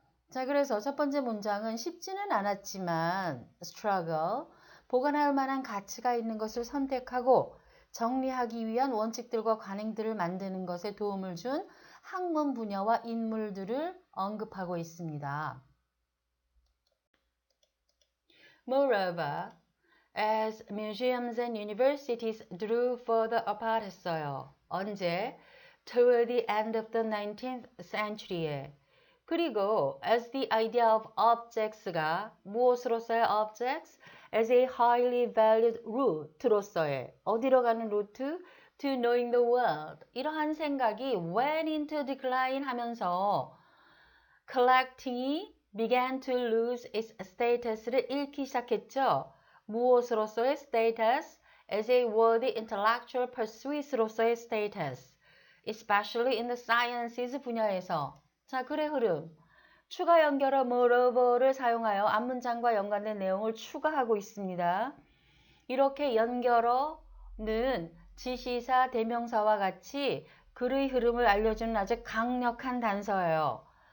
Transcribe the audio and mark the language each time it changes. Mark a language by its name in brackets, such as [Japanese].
[Korean] 자, 그래서 첫 번째 문장은 쉽지는 않았지만 struggle, 보관할 만한 가치가 있는 것을 선택하고 정리하기 위한 원칙들과 관행들을 만드는 것에 도움을 준 학문 분야와 인물들을 언급하고 있습니다. [English] Moreover, as museums and universities drew further apart 했어요. [Korean] 언제? [English] Toward the end of the 19th century에. 그리고 as the idea of objects가 무엇으로서의 objects? as a highly valued route로서의 [Korean] 어디로 가는 루트? [English] to knowing the world. [Korean] 이러한 생각이 [English] went into decline 하면서 collecting이 began to lose its status를 잃기 시작했죠. [Korean] 무엇으로서의 status? [English] as a worthy intellectual pursuit으로서의 status. especially in the sciences 분야에서. [Korean] 자, 글의 흐름. 추가 연결어 moreover를 사용하여 앞문장과 연관된 내용을 추가하고 있습니다. 이렇게 연결어는 지시사, 대명사와 같이 글의 흐름을 알려주는 아주 강력한 단서예요.